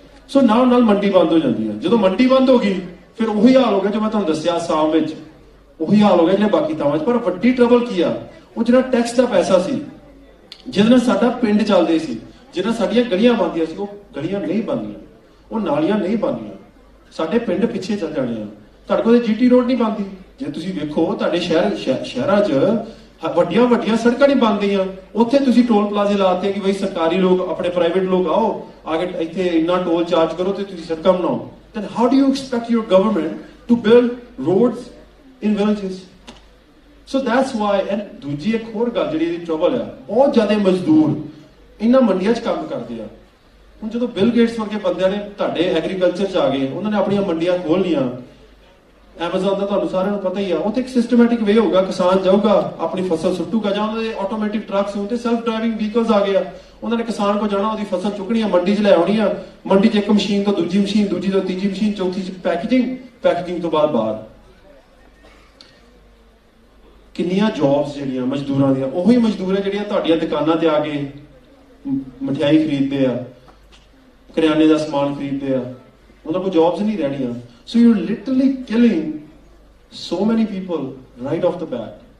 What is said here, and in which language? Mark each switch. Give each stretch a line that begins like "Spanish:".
Punjabi: ਸੋ ਨਾਲ ਨਾਲ ਮੰਡੀ ਬੰਦ ਹੋ ਜਾਂਦੀ ਹੈ। ਜਦੋਂ ਮੰਡੀ ਬੰਦ ਹੋ ਗਈ ਫਿਰ ਉਹੀ ਹਾਲ ਹੋ ਗਿਆ ਜੋ ਮੈਂ ਤੁਹਾਨੂੰ ਦੱਸਿਆ ਆਸਾਮ ਵਿੱਚ, ਉਹੀ ਹਾਲ ਹੋ ਗਿਆ ਜਿਹੜੇ ਬਾਕੀ ਥਾਵਾਂ 'ਚ। ਪਰ ਵੱਡੀ ਟਰਬਲ ਕੀ ਆ, ਉਹ ਜਿਹੜਾ ਟੈਕਸ ਦਾ ਪੈਸਾ ਸੀ ਜਿਹਦੇ ਨਾਲ ਸਾਡਾ ਪਿੰਡ ਚੱਲਦੇ ਸੀ, ਜਿਹਦੇ ਨਾਲ ਸਾਡੀਆਂ ਗਲੀਆਂ ਬਣਦੀਆਂ ਸੀ, ਉਹ ਗਲੀਆਂ ਨਹੀਂ ਬਣਦੀਆਂ, ਉਹ ਨਾਲੀਆਂ ਨਹੀਂ ਬਣਦੀਆਂ, ਸਾਡੇ ਪਿੰਡ ਪਿੱਛੇ ਚੱਲ ਜਾਣੇ ਆ। ਤੁਹਾਡੇ ਕੋਲ GT ਰੋਡ ਨਹੀਂ ਬਣਦੀ। ਜੇ ਤੁਸੀਂ ਵੇਖੋ ਤੁਹਾਡੇ ਸ਼ਹਿਰਾਂ 'ਚ ਵੱਡੀਆਂ ਵੱਡੀਆਂ ਸੜਕਾਂ ਨਹੀਂ ਬਣਦੀਆਂ, ਉੱਥੇ ਤੁਸੀਂ ਟੋਲ ਪਲਾਜ਼ੇ ਲਾਤੇ ਕਿ ਬਈ ਸਰਕਾਰੀ ਲੋਕ, ਆਪਣੇ ਪ੍ਰਾਈਵੇਟ ਲੋਕ ਆਓ, ਆ ਕੇ ਇੱਥੇ ਇੰਨਾ ਟੋਲ ਚਾਰਜ ਕਰੋ ਤੇ ਤੁਸੀਂ ਸੜਕਾਂ ਬਣਾਓ।
English: then how do you expect your government to build roads in villages? so that's why, and
Punjabi: ਦੂਜੀ ਇੱਕ ਹੋਰ ਗੱਲ ਜਿਹੜੀ ਇਹਦੀ ਟਰਬਲ ਆ, ਬਹੁਤ ਜ਼ਿਆਦਾ ਮਜ਼ਦੂਰ ਇਹਨਾਂ ਮੰਡੀਆਂ 'ਚ ਕੰਮ ਕਰਦੇ ਆ। ਹੁਣ ਜਦੋਂ ਬਿਲ ਗੇਟਸ ਵਰਗੇ ਬੰਦਿਆਂ ਨੇ ਤੁਹਾਡੇ ਐਗਰੀਕਲਚਰ 'ਚ ਆ ਗਏ, ਉਹਨਾਂ ਨੇ ਆਪਣੀਆਂ ਮੰਡੀਆਂ ਖੋਲ ਲੀਆਂ, ਐਮਾਜ਼ਨ ਦਾ ਤੁਹਾਨੂੰ ਸਾਰਿਆਂ ਨੂੰ ਪਤਾ ਹੀ ਆ, ਉੱਥੇ ਇੱਕ ਸਿਸਟਮੈਟਿਕ ਵੇ ਹੋਊਗਾ, ਕਿਸਾਨ ਜਾਊਗਾ ਆਪਣੀ ਫਸਲ ਸੁੱਟੂਗਾ, ਜਾਂ ਉਹਨਾਂ ਦੇ ਆਟੋਮੈਟਿਕ ਟਰੱਕਸ ਹੁੰਦੇ, ਸੈਲਫ ਡਰਾਈਵਿੰਗ ਵਹੀਕਲਸ ਆ ਗਏ ਆ, ਉਹਨਾਂ ਨੇ ਕਿਸਾਨ ਕੋ ਜਾਣਾ, ਉਹਦੀ ਫਸਲ ਚੁੱਕਣੀ ਆ, ਮੰਡੀ 'ਚ ਲੈ ਆਉਣੀ ਆ, ਮੰਡੀ 'ਚ ਇੱਕ ਮਸ਼ੀਨ ਤੋਂ ਦੂਜੀ ਮਸ਼ੀਨ, ਦੂਜੀ ਤੋਂ ਤੀਜੀ ਮਸ਼ੀਨ, ਚੌਥੀ 'ਚ ਪੈਕੇਜਿੰਗ ਤੋਂ ਬਾਅਦ ਬਾਹਰ। ਕਿੰਨੀਆਂ ਜੌਬਸ ਜਿਹੜੀਆਂ ਮਜ਼ਦੂਰਾਂ ਦੀਆਂ, ਉਹੀ ਮਜ਼ਦੂਰ ਹੈ ਜਿਹੜੀਆਂ ਤੁਹਾਡੀਆਂ ਦੁਕਾਨਾਂ ਤੇ ਆ ਕੇ ਮਠਿਆਈ ਖਰੀਦਦੇ ਆ, ਕਰਿਆਨੇ ਦਾ ਸਮਾਨ ਖਰੀਦਦੇ ਆ, ਉਹਨਾਂ ਕੋਲ ਜੌਬਸ ਨਹੀਂ ਰਹਿਣੀਆਂ।
English: So you're literally killing so many people right off the bat.